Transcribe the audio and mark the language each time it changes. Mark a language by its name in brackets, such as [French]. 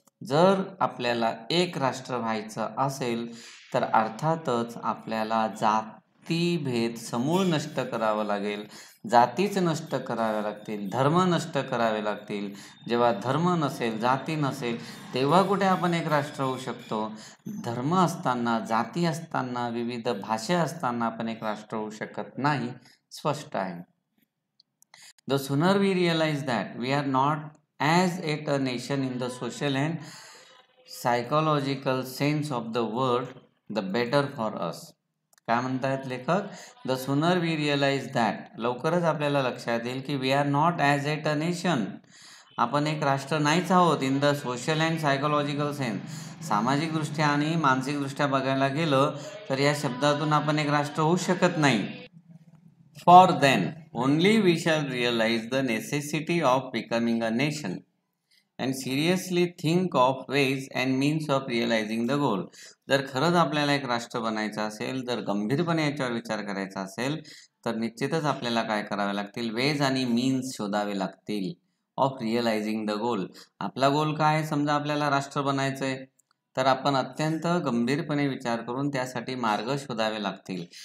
[Marathi] जर आपल्याला एक राष्ट्र व्हायचं असेल तर अर्थातच आपल्याला जातीभेद समूळ नष्ट करावं लागेल, जातीच नष्ट कराव्या लागतील, धर्म नष्ट करावे लागतील. जेव्हा धर्म नसेल, जाती नसेल, तेव्हा कुठे आपण एक राष्ट्र होऊ शकतो? धर्म असताना, जाती असताना, विविध भाषा असताना आपण एक राष्ट्र होऊ शकत नाही. स्पष्ट आहे. [English] The sooner we realize that we are not as yet a nation in the social and psychological sense of the word, the better for us. [Marathi] काय म्हणतायत लेखक? [English] the sooner we realize that, [Marathi] लवकरच आपल्याला लक्षात येईल की [English] we are not as yet a nation, [Marathi] आपण एक राष्ट्र नाहीच आहोत. [English] in the social and psychological sense, [Marathi] सामाजिकदृष्ट्या आणि मानसिकदृष्ट्या बघायला गेलं तर या शब्दातून आपण एक राष्ट्र होऊ शकत नाही. [English] For then only we shall realize the necessity of becoming a nation and seriously think of ways and means of realizing the goal. [Marathi] जर खरंच आपल्याला एक राष्ट्र बनायचं असेल, जर गंभीरपणे याच्यावर विचार करायचा असेल तर निश्चितच आपल्याला काय करावे लागतील? वेज आणि मीन्स शोधावे लागतील [English] Of realizing the goal. [Marathi] आपला गोल काय आहे? समजा आपल्याला राष्ट्र बनायचं आहे तर आपण अत्यंत गंभीरपणे विचार करून त्यासाठी मार्ग शोधावे लागतील.